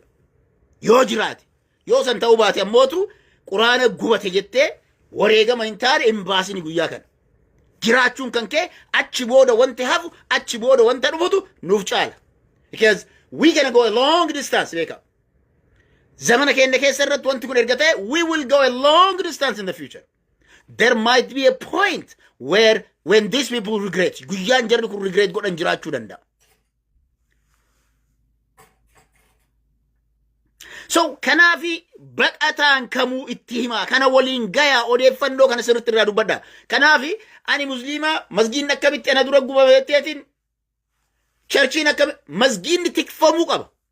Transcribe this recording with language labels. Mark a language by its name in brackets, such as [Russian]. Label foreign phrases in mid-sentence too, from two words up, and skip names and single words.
[Oromo] Yoo jiraate yoo san ta'uu baate ammootu quraana gubate jettee wareegama hin taane hin baasini guyyaa kana. Jiraachuun kan kee achi booda wanti hafu achi booda wanta dhufutu nuuf caala. [English] Because we gonna go a long distance, [Oromo] beeka. Zamana keenya keessa irratti wanti kun erga ta'e, [English] we will go a long distance in the future. There might be a point where when these people regret, [Oromo] guyyaan jarri kun regret godhan jiraachuu danda'a. So kanaafi baqataan kamuu itti himaa kana waliin gayaa odeeffannoo kana sirriitti irraa dubbadha. Kanaafi ani musliima masgiidni akkamitti ana dura gubateetiin churchiin akkamitti masgiidni tikfamuu qaba.